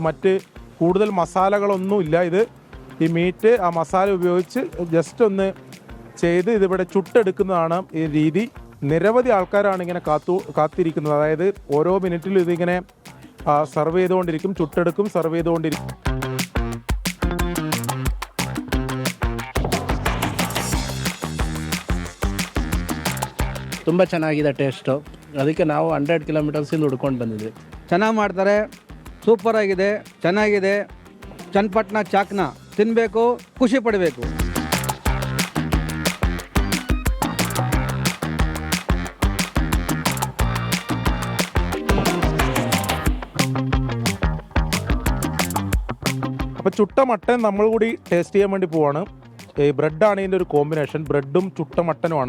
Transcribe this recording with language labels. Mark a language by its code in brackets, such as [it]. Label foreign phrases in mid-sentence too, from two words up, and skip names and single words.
[ml] മറ്റ് കൂടുതൽ മസാലകളൊന്നുമില്ല. ഇത് ഈ മീറ്റ് ആ മസാല ഉപയോഗിച്ച് ജസ്റ്റ് ഒന്ന് ചെയ്ത് ഇതിവിടെ ചുട്ടെടുക്കുന്നതാണ് ഈ രീതി. നിരവധി ആൾക്കാരാണ് ഇങ്ങനെ കാത്തിരിക്കുന്നത്. അതായത് ഓരോ മിനിറ്റിലും ഇതിങ്ങനെ സർവ് ചെയ്തുകൊണ്ടിരിക്കും, ചുട്ടെടുക്കും, സർവ് ചെയ്തുകൊണ്ടിരിക്കും. [kn] ತುಂಬ ಚೆನ್ನಾಗಿದೆ ಟೇಸ್ಟು. ಅದಕ್ಕೆ ನಾವು 100 ಕಿಲೋಮೀಟರ್ಸಿಂದ ಹುಡ್ಕೊಂಡು ಬಂದಿದ್ವಿ. ಚೆನ್ನಾಗಿ ಮಾಡ್ತಾರೆ, ಸೂಪರ್ ಆಗಿದೆ, ಚೆನ್ನಾಗಿದೆ. ಚನ್ನಪಟ್ಟಣ ಚಾಕ್ನ ತಿನ್ನಬೇಕು, ಖುಷಿ ಪಡಬೇಕು. [ml] അപ്പോൾ ചുട്ട മട്ടൻ നമ്മൾ കൂടി ടേസ്റ്റ് ചെയ്യാൻ വേണ്ടി പോവാണ്. ഈ ബ്രെഡാണ് ഇതിൻ്റെ ഒരു കോമ്പിനേഷൻ. ബ്രെഡും ചുട്ട മട്ടനുമാണ്.